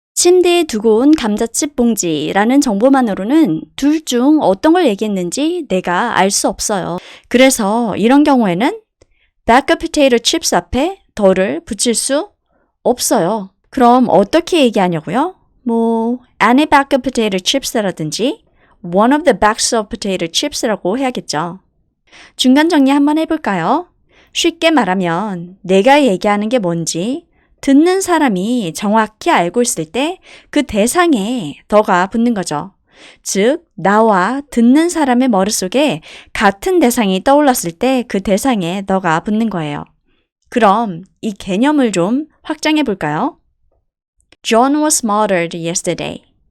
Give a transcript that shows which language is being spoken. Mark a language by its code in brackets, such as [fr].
[ko] 침대에 두고 온 감자칩 봉지라는 정보만으로는 둘 중 어떤 걸 얘기했는지 내가 알 수 없어요. 그래서 이런 경우에는 bag of potato chips 앞에 더를 붙일 수 없어요. 그럼 어떻게 얘기하냐고요? [en] any bag of potato chips [ko] 라든지 [en] one of the bags of potato chips [ko] 라고 해야겠죠. 중간 정리 한번 해볼까요? 쉽게 말하면 내가 얘기하는 게 뭔지 듣는 사람이 정확히 알고 있을 때 그 대상에 더가 붙는 거죠. 즉, 나와 듣는 사람의 머릿속에 같은 대상이 떠올랐을 때 그 대상에 너가 붙는 거예요. 그럼 이 개념을 좀 확장해 볼까요? [en] John was murdered yesterday.